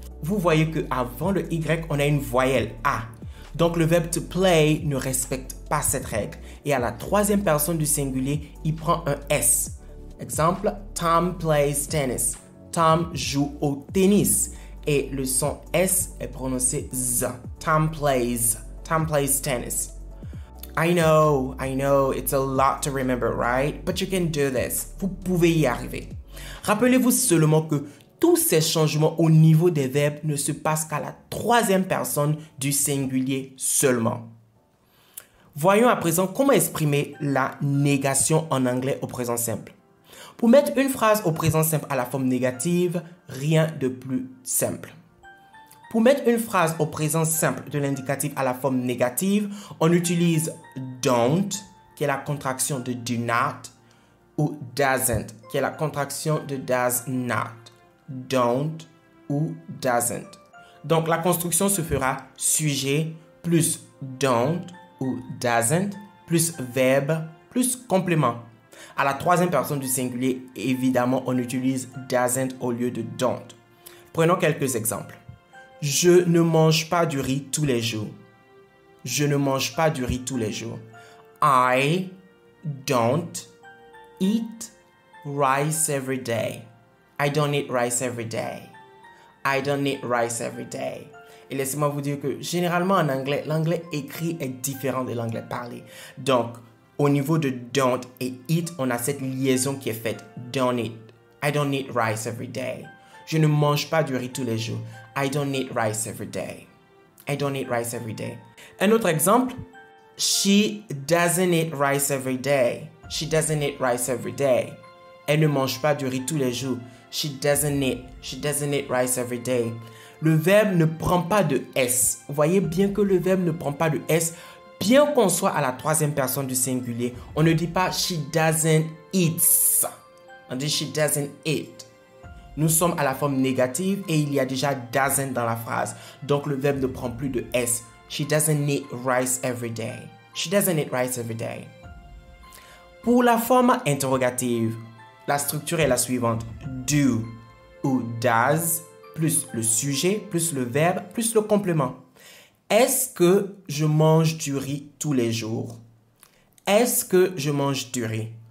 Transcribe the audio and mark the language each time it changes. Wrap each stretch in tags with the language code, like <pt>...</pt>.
<fr>Vous voyez qu'avant le Y, on a une voyelle A. Donc, le verbe to play ne respecte pas cette règle. Et à la troisième personne du singulier, il prend un S. Exemple,</fr> <en>Tom plays tennis.</en> <fr>Tom joue au tennis. Et le son S est prononcé Z.</fr> <en>Tom plays tennis. I know, it's a lot to remember, right? But you can do this.</en> <fr>Vous pouvez y arriver. Rappelez-vous seulement que tous ces changements au niveau des verbes ne se passent qu'à la troisième personne du singulier seulement. Voyons à présent comment exprimer la négation en anglais au présent simple. Pour mettre une phrase au présent simple à la forme négative, rien de plus simple. Pour mettre une phrase au présent simple de l'indicatif à la forme négative, on utilise don't, qui est la contraction de do not, ou doesn't, qui est la contraction de does not. Don't ou doesn't. Donc, la construction se fera sujet plus don't ou doesn't plus verbe plus complément. À la troisième personne du singulier, évidemment, on utilise doesn't au lieu de don't. Prenons quelques exemples. Je ne mange pas du riz tous les jours. Je ne mange pas du riz tous les jours.</fr> <en>I don't eat rice every day. I don't eat rice every day. I don't eat rice every day.</en> <fr>Et laissez-moi vous dire que généralement en anglais, l'anglais écrit est différent de l'anglais parlé. Donc, au niveau de don't et eat, on a cette liaison qui est faite. Don't eat.</fr> <en>I don't eat rice every day.</en> <fr>Je ne mange pas du riz tous les jours.</fr> <en>I don't eat rice every day. I don't eat rice every day.</en> <fr>Un autre exemple,</fr> <en>she doesn't eat rice every day. She doesn't eat rice every day. Elle ne mange pas du riz tous les jours. She doesn't eat rice every day.</en> <fr>Le verbe ne prend pas de S. Vous voyez bien que le verbe ne prend pas de S. Bien qu'on soit à la troisième personne du singulier, on ne dit pas</fr> <en>she doesn't eat.</en> <fr>On dit</fr> <en>she doesn't eat.</en> <fr>Nous sommes à la forme négative et il y a déjà doesn't dans la phrase. Donc le verbe ne prend plus de S.</fr> <en>She doesn't eat rice every day. She doesn't eat rice every day.</en> <fr>Pour la forme interrogative, la structure est la suivante. Do ou does plus le sujet, plus le verbe, plus le complément. Est-ce que je mange du riz tous les jours? Est-ce que je mange du riz?</fr>